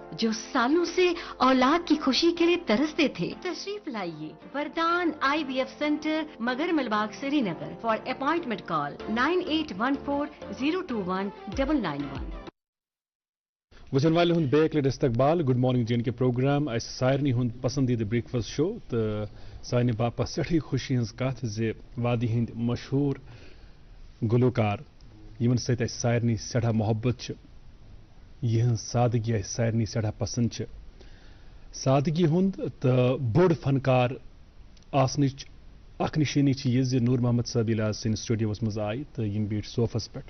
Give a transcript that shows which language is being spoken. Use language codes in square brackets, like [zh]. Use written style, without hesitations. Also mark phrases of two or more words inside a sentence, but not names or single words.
[ur] جو سالوں سے اولاد کی خوشی کے لیے ترستے تھے، تشریف لائیے وردان IVF سینٹر، مگر ملباغ، سری نگر. [en] For appointment call 9814021991. [ks] وچن والے ہند بیک لٹ استقبال گڈ مارننگ J&K پروگرام اس سارنی ہند پسندیدہ [en] breakfast show. [ks] تو سانہ باپت سٹھی خوشی ہز کت زِ وادی ہند مشہور گلوکار یمن سۭتۍ اسہِ سارنی سٮ۪ٹھاہ محبت چھِ، یہنز سادگی اسہِ سارنی سٮ۪ٹھاہ پسند چھِ. سادگی ہند تہٕ بوٚڑ فنکار آسنٕچ اکھ نشٲنی چھِ یہِ زِ نور محمد صٲب ییٚلہِ آز سٲنِس سٹوڈیوس منٛز آیہِ تہٕ یِم بیٖٹھۍ صوفس پٮ۪ٹھ.